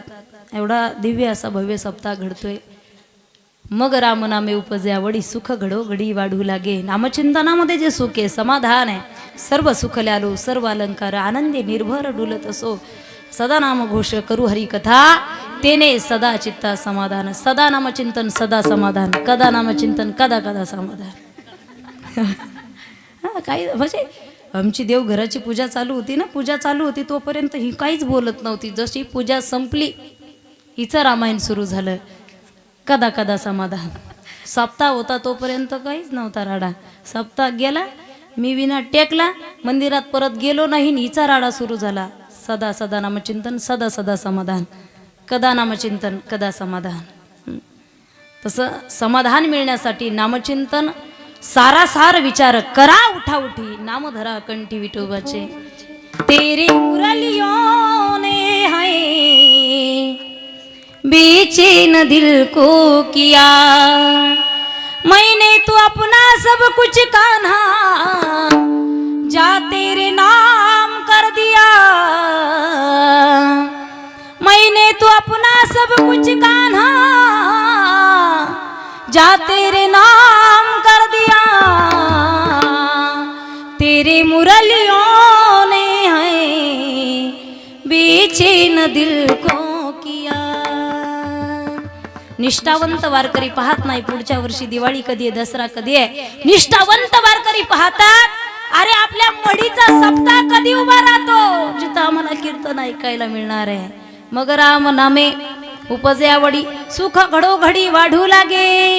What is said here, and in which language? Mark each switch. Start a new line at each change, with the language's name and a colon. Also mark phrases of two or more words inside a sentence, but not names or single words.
Marathi: एवढा दिव्य असा भव्य सप्ताह घडतोय. मग राम नामे उपजे आवडी सुख घडो घडी वाढू लागे. नामचिंतनामध्ये जे सुख आहे, समाधान आहे, सर्व सुख ल्यालो सर्व अलंकार आनंदी निर्भर डुलत असो. सदा नाम घोष करू हरी कथा तेने सदा चित्ता समाधान. सदा नामचिंतन सदा समाधान, कदा नामचिंतन कदा कदा समाधान. काही म्हणजे आमची देवघराची पूजा चालू होती ना, पूजा चालू होती तोपर्यंत ही काहीच बोलत नव्हती. जशी पूजा संपली हिचं रामायण सुरू झालं, कदा कदा समाधान. सप्ताह होता तोपर्यंत काहीच नव्हता राडा. सप्ताह गेला, मी विना टेकला, मंदिरात परत गेलो नाही, हिचा राडा सुरू झाला. सदा सदा नामचिंतन सदा सदा समाधान, कदा नामचिंतन कदा समाधान. तसं समाधान मिळण्यासाठी नामचिंतन सारासार विचार करा, उठा उठी नाम धरा कंठी विठोबाचे.
Hindi: तेरे मुरलियों ने है बेचैन दिल को किया, मैंने तो अपना सब कुछ कान्हा जा तेरे नाम कर दिया. मैंने तो अपना सब कुछ कान्हा जा तेरे नाम कर दिया. तेरे मुरलियों ने है बेचैन दिल को किया.
Marathi: निष्ठावंत वारकरी पाहत नाही पुढच्या वर्षी दिवाळी कधी आहे, दसरा कधी आहे. निष्ठावंत वारकरी पाहतात, अरे आपल्या मडीचा सप्ताह कधी उभा राहतो, जिथं आम्हाला कीर्तन ऐकायला मिळणार आहे. मग राम नामे उपजे आवडी सुख घडोघडी वाढू लागे.